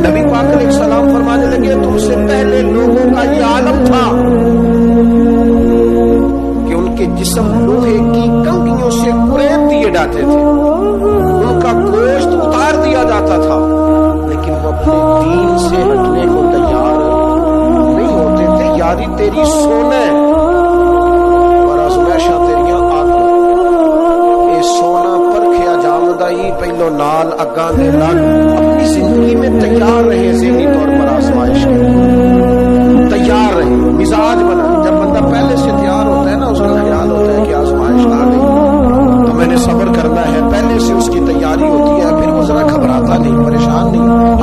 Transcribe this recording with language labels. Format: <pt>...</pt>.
<ur>نبی پاک علیہ السلام فرمانے لگے تم سے پہلے لوگوں کا یہ عالم تھا کہ ان کے جسم لوہے کی کنگھیوں سے قریب دیے جاتے تھے, ان کا گوشت اتار دیا جاتا تھا, لیکن وہ اپنے دین سے ہٹنے کو تیار نہیں ہوتے تھے.</ur> <pa>یاری تیری سونے اور آزمائشاں تیریاں آگے, اے سونا پرکھیا جامدہ ہی پہلو نال اگاں دے لگ.</pa> <ur>اپنی زندگی میں تیار رہے, ذہنی طور پر آزمائش کے تیار رہے, مزاج بنا. جب بندہ پہلے سے تیار ہوتا ہے نا, اس کا خیال ہوتا ہے کہ آزمائش آ گئی تو میں نے صبر کرنا ہے, پہلے سے اس کی تیاری ہوتی ہے, پھر وہ ذرا گھبراتا نہیں, پریشان نہیں.</ur>